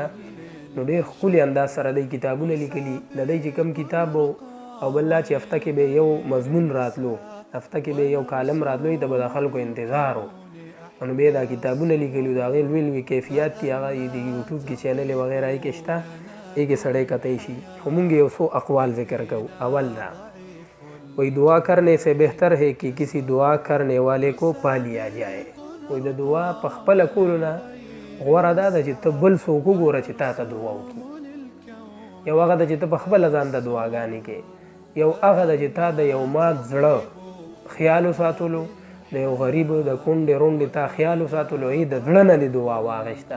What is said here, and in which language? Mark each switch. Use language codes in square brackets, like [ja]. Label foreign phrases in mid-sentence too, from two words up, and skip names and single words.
[ps] نو ډېر ښکلي انداز سره دی کتابونه لیکلي. د دی چې کوم کتاب او بل دا چې هفته کې به یو مضمون راتلو، هفته کې به یو کالم راتلو، ته به د خلکو انتظار و. نو بیا دا کتابونه لیکلي د هغې لوی لوی کیفیت دي، هغه د یوټیوب کې چینل وغیرہ یې کې شته، یې کې سړی کتی شي. خو مونږ یو څو اقوال ذکر کوو. [ur] اول دا کوئی دعا کرنے سے بہتر ہے کہ کسی دعا کرنے والے کو پا لیا جائے. [ps] کوئی د دعا په خپله کولو نه غوره دا ده چې ته بل څوک وګوره چې تا ته دعا وکړي. یو هغه ده چې ته په خپله ځان ته دعاګانې کوې، یو هغه ده چې تا د یو مات زړه خیال وساتلو، د یو غریب د کونډې رونډې تا خیال وساتلو، یې د زړه نه دې دعا واخیسته.